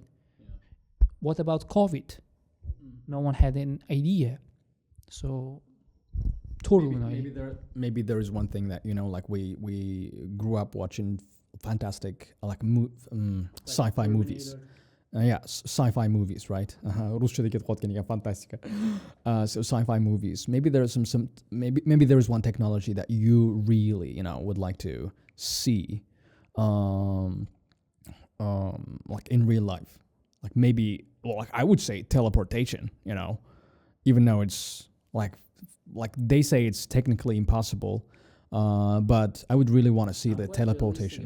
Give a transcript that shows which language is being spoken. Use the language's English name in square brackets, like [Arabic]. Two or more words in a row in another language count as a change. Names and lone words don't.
[English] What about COVID? No one had an idea. So totally no idea. Maybe there is one thing that like we grew up watching fantastic sci-fi movies. Sci-fi movies, right? [Uzbek] Ruschada ketib qolgan ekan, fantastika. [English] So sci-fi movies. Maybe there is maybe there is one technology that you really would like to see, like in real life. Like maybe, like I would say teleportation. Even though it's like they say it's technically impossible, but I would really want to see the teleportation.